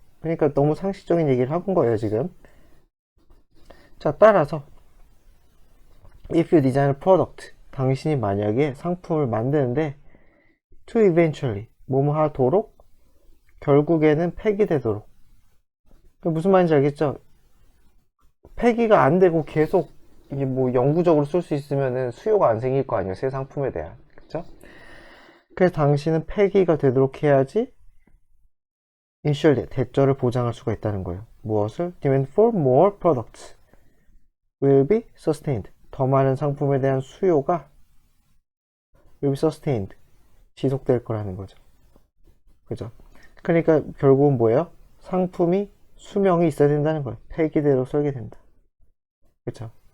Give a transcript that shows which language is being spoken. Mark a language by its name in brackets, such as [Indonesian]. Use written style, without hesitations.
[Korean] 그러니까 너무 상식적인 얘기를 하는 거예요, 지금. 자, 따라서 [English] if you design a product, [Korean] 당신이 만약에 상품을 만드는데 [English] to eventually, [Korean] 뭐뭐 하도록, 결국에는 폐기되도록. 무슨 말인지 알겠죠? 폐기가 안 되고 계속 이게 뭐 영구적으로 쓸 수 있으면은 수요가 안 생길 거 아니에요, 새 상품에 대한. 그쵸? 그래서 당신은 폐기가 되도록 해야지 ensure, 대절을 보장할 수가 있다는 거예요. 무엇을? [English] Demand for more products will be sustained. [Korean] 더 많은 상품에 대한 수요가 [English] will be sustained. [Korean] 지속될 거라는 거죠. 그죠? 그러니까 결국은 뭐예요? 상품이 수명이 있어야 된다는 거예요. 폐기대로 설계된다. 그쵸?